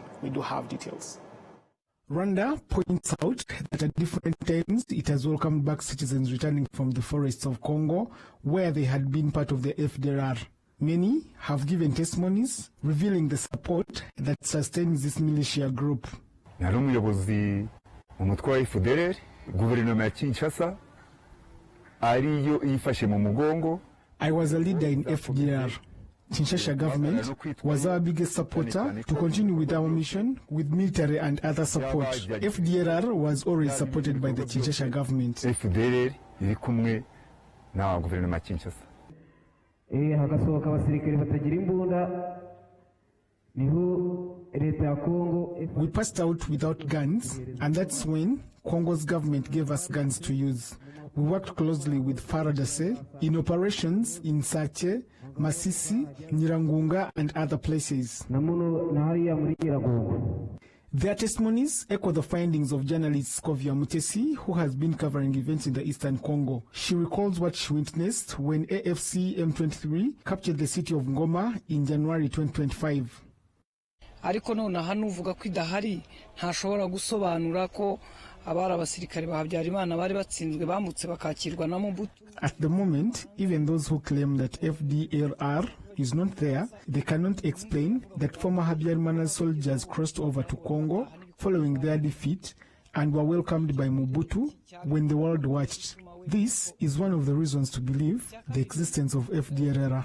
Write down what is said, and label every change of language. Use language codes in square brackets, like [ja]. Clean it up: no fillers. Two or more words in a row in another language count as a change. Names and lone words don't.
[en] We do have details. Rwanda points out that at different times it has welcomed back citizens returning from the forests of Congo, where they had been part of the FDLR. Many have given testimonies revealing the support that sustains this militia group. [rw] Nari umuyobozi mu mutwe wa FDLR, guverinoma ya Kinshasa ariyo yifashe mu mugongo. [en] I was a leader in FDLR. Kinshasa government was our biggest supporter to continue with our mission with military and other support. FDLR was always supported by the Kinshasa government. [rw] FDLR iri kumwe na guverinoma ya Kinshasa. Hagasohoka abasirikare batagira imbunda niho leta ya Congo. [en] We passed out without guns, and that's when Congo's government gave us guns to use. We worked closely with FARDC in operations in Sache, Masisi, Nyirangunga, and other places. Their testimonies echo the findings of journalist Skovia Mutesi, who has been covering events in the Eastern Congo. She recalls what she witnessed when AFC M23 captured the city of Ngoma in January 2025. [rw] Ariko none hano uvuga ko idahari ntashobora gusobanura ko abari abasirikare ba Habyarimana bari batsinzwe bamutse bakakirwa na Mobutu. [en] At the moment, even those who claim that FDLR is not there, they cannot explain that former Habyarimana soldiers crossed over to Congo following their defeat and were welcomed by Mobutu when the world watched. This is one of the reasons to believe the existence of FDLR.